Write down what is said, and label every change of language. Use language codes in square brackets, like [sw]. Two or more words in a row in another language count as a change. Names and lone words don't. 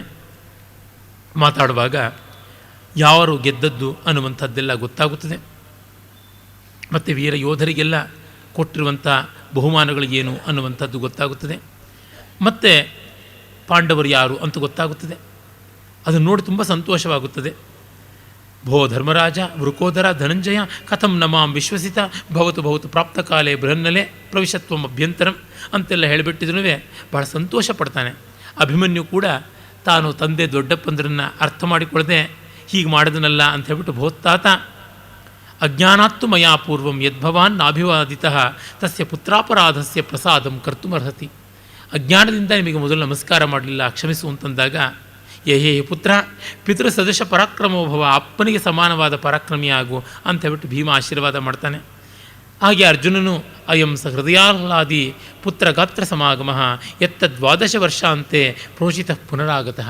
[kn] ಮಾತಾಡುವಾಗ ಯಾರು ಗೆದ್ದದ್ದು ಅನ್ನುವಂಥದ್ದೆಲ್ಲ ಗೊತ್ತಾಗುತ್ತದೆ. ಮತ್ತು ವೀರ ಯೋಧರಿಗೆಲ್ಲ ಕೊಟ್ಟಿರುವಂಥ ಬಹುಮಾನಗಳು ಏನು ಅನ್ನುವಂಥದ್ದು ಗೊತ್ತಾಗುತ್ತದೆ. ಮತ್ತು ಪಾಂಡವರು ಯಾರು ಅಂತ ಗೊತ್ತಾಗುತ್ತದೆ. ಅದನ್ನು ನೋಡಿ ತುಂಬ ಸಂತೋಷವಾಗುತ್ತದೆ. [sa] ಭೋ ಧರ್ಮರಾಜ ವೃಕೋದರ ಧನಂಜಯ ಕಥಂ ನಮಾಂ ವಿಶ್ವಸಿತ ಭವತು ಭವತು ಪ್ರಾಪ್ತಕಾಲೇ ಬೃಹನ್ನಲೆ ಪ್ರವಿಶತ್ವಂ ಅಭ್ಯಂತರಂ [kn] ಅಂತೆಲ್ಲ ಹೇಳಿಬಿಟ್ಟಿದ್ರೂ ಬಹಳ ಸಂತೋಷ ಪಡ್ತಾನೆ. ಅಭಿಮನ್ಯು ಕೂಡ ತಾನು ತಂದೆ ದೊಡ್ಡಪ್ಪಂದ್ರನ್ನು ಅರ್ಥ ಮಾಡಿಕೊಳ್ಳದೆ ಹೀಗೆ ಮಾಡಿದನಲ್ಲ ಅಂತ ಹೇಳ್ಬಿಟ್ಟು [sa] ಭೋತ್ತಾತ ಅಜ್ಞಾನಾತ್ತು ಮಯಾ ಪೂರ್ವಂ ಯದ್ಭವಾನ್ ನಾಭಿವಾದಿತಃ ತಸ್ಯ ಪುತ್ರಾಪರಾಧಸ್ಯ ಪ್ರಸಾದಂ ಕರ್ತುಮರ್ಹತಿ. [kn] ಅಜ್ಞಾನದಿಂದ ನಿಮಗೆ ಮೊದಲು ನಮಸ್ಕಾರ ಮಾಡಲಿಲ್ಲ, ಕ್ಷಮಿಸು ಅಂತಂದಾಗ [sa] ಯಹೇ ಪುತ್ರ ಪಿತೃ ಸದೃಶ ಪರಾಕ್ರಮೋಭವ, [kn] ಅಪ್ಪನಿಗೆ ಸಮಾನವಾದ ಪರಾಕ್ರಮಿಯಾಗು ಅಂತ ಹೇಳ್ಬಿಟ್ಟು ಭೀಮ ಆಶೀರ್ವಾದ ಮಾಡ್ತಾನೆ. ಹಾಗೆ ಅರ್ಜುನನು [sa] ಅಯಂ ಸ ಹೃದಯಾಹ್ಲಾದಿ ಪುತ್ರ ಗಾತ್ರ ಸಮಾಗಮ ಎತ್ತ 12 ವರ್ಷಾಂತೆ ಪ್ರೋಷಿತ ಪುನರಾಗತಃ.